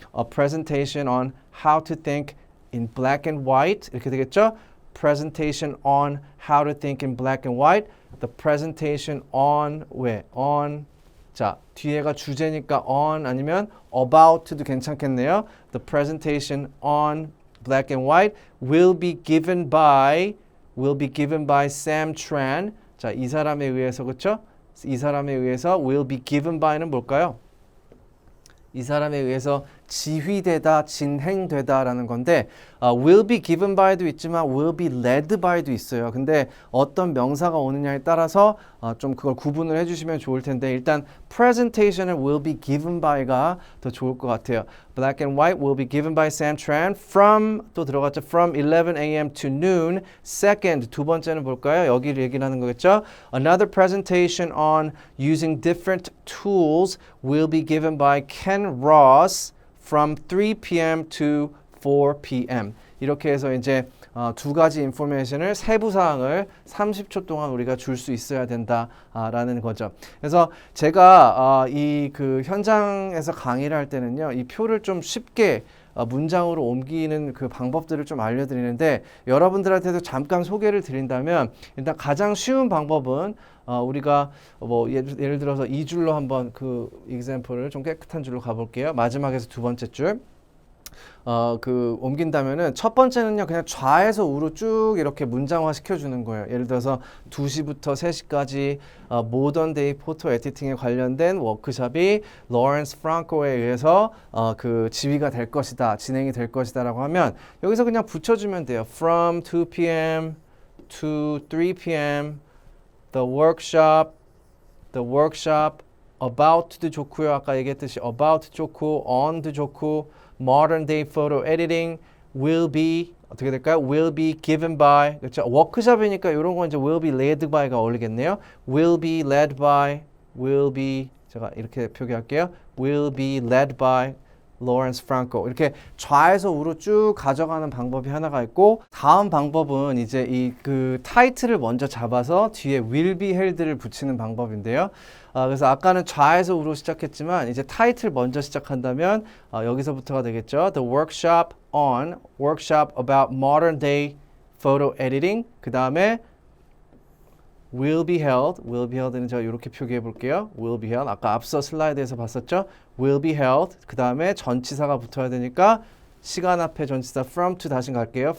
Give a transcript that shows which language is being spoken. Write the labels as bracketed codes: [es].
[en] A presentation on how to think in black and white [ko] 이렇게 되겠죠? [en] Presentation on how to think in black and white. The presentation on [ko] 왜? on 자 뒤에가 주제니까 on 아니면 about도 괜찮겠네요. [en] The presentation on black and white will be given by Sam Tran. [ko] 자, 이 사람에 의해서 그렇죠? 이 사람에 의해서 [en] will be given by [ko] 는 뭘까요? 이 사람에 의해서 지휘되다, 진행되다라는 건데 [en] will be given by [ko] 도 있지만 [en] will be led by [ko] 도 있어요. 근데 어떤 명사가 오느냐에 따라서 좀 그걸 구분을 해주시면 좋을 텐데 일단 presentation은 [en] will be given by [ko] 가 더 좋을 것 같아요. [en] Black and white will be given by Sam Tran from [ko] 또 들어갔죠. [en] From 11 a.m. to noon. [ko] Second 두 번째는 볼까요? 여기를 얘기를 하는 거겠죠. [en] Another presentation on using different tools will be given by Ken Ross from 3 p.m. to 4 p.m. [ko] 이렇게 해서 이제 두 가지 인포메이션을 세부 사항을 30초 동안 우리가 줄 수 있어야 된다라는 거죠. 그래서 제가 이 그 현장에서 강의를 할 때는요, 이 표를 좀 쉽게 문장으로 옮기는 그 방법들을 좀 알려드리는데 여러분들한테도 잠깐 소개를 드린다면 일단 가장 쉬운 방법은 우리가 뭐 예를 들어서 이 줄로 한번 그 example을 좀 깨끗한 줄로 가볼게요. 마지막에서 두 번째 줄. 그 옮긴다면은 첫 번째는요 그냥 좌에서 우로 쭉 이렇게 문장화 시켜주는 거예요. 예를 들어서 2시부터 3시까지 모던 데이 포토 에디팅에 관련된 워크숍이 로렌스 프랑코에 의해서 그 지휘가 될 것이다, 진행이 될 것이다라고 하면 여기서 그냥 붙여주면 돼요. [en] From 2 p.m. to 3 p.m. the workshop about [ko] 도 좋고요. 아까 얘기했듯이 [en] about 좋고 on도 좋고 modern day photo editing will be [ko] 어떻게 될까요? [en] will be given by [ko] 그렇죠? 워크숍이니까 이런 건 이제 will be led by가 어울리겠네요. [en] will be led by will be [ko] 제가 이렇게 표기할게요. [en] will be led by Lawrence Franco. [ko] 이렇게 좌에서 우로 쭉 가져가는 방법이 하나가 있고 다음 방법은 이제 이 그 타이틀을 먼저 잡아서 뒤에 will be held를 붙이는 방법인데요. 그래서 아까는 좌에서 우로 시작했지만 이제 타이틀 먼저 시작한다면 여기서부터가 되겠죠. [en] The workshop about modern day photo editing. [ko] 그 다음에 [en] will be held [ko] 는 제가 이렇게 표기해 볼게요. [en] will be held. [ko] 아까 앞서 슬라이드에서 봤었죠. [en] will be held. [ko] 그 다음에 전치사가 붙어야 되니까 시간 앞에 전치사 from to 다시 갈게요.